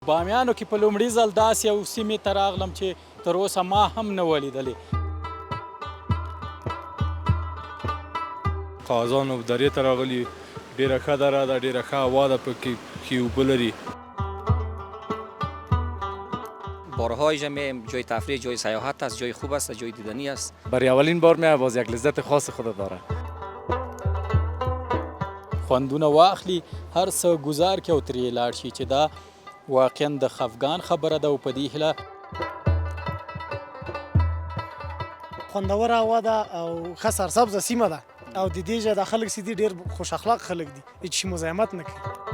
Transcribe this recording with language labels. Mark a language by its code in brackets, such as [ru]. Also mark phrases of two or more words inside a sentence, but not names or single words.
[ps] بامیانو کې په لومړي ځل داسې یو سیمې ته راغلم چې تر اوسه ما هم نه وه لیدلې. قازان و درې ته راغلي، ډېره ښه دره ده، ډېره ښه هوا ده، پکې ښې اوبه لري. [fa] بارهای میایم، جای تفریح، جای سیاحت است، جای خوب است، جای دیدنی است. برای اولین بار میام، باز یک لذت خاص خود داره. [ps] خوندونه واخلي، هر څه گزار کړي او ترې لاړ شي چې دا واقعا د خفګان خبره ده او په دې هیله خوندوره هوا ده او ښه سرسبزه سیمه ده او د دې ځای د خلک چې دي ډېر خوش اخلاق خلک دي، هیچ شي مزاحمت نه کوي.